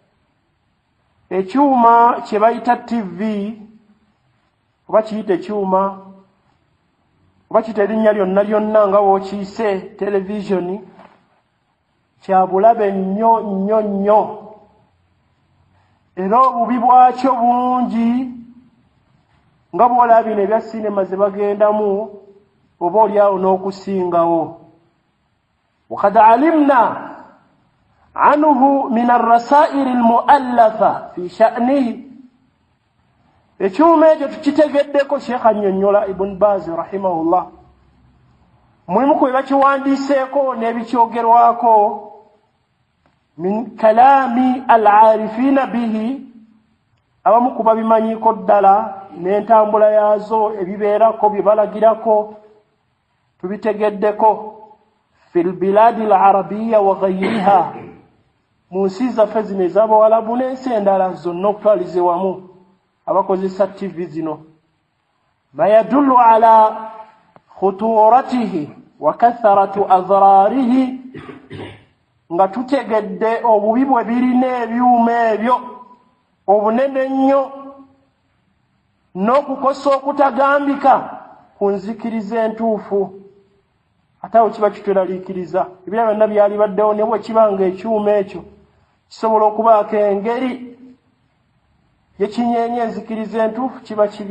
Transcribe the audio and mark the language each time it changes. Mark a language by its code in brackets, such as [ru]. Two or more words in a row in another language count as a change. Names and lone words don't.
[lg] Ekyuma kye bayita TV oba kiyita ekyuma oba kiyita erinnya lyonna lyonna nga bw'okiyise televisioni kya bulabe nnyo nnyo nnyo, era obubi bwakyo bungi nga bw'olaba bino ebya sinema ze bagendamu oba oliawo n'okusingawo. [ar] وقد علمنا عنه من الرسائل المؤلفة في شأنه. [lg] ekyuma ekyo tukitegeddeko Sheikh annyonnyola Ibn Baz rahimahullah. Mulimu ku bakiwandiiseeko n'ebikyogerwako [ar] من كلام العارفين به, [lg] abamu ku babimanyiiko ddala n'entambula yaazo ebibeerako bye balagirako tubitegeddeko [ar] في البلاد العربية وغيرها, [lg] mu nsi zaffe zino ez'Abawalabu n'ensi endala zonna okutwalize wamu abakozesa TV zino. [ar] ما يدل على خطورته وكثرة أضراره, [lg] nga tutegedde obubi bwe birina ebyuma ebyo obunene nnyo n'okukosa okutagambika ku nzikiriza entuufu ate awo kiba kitweraliikiriza ebirala byonna byali baddewo ne bwe kiba ng'ekyuma ekyo kisobola okubaako engeri yekinyeenya enzikiriza entuufu kiba kibi.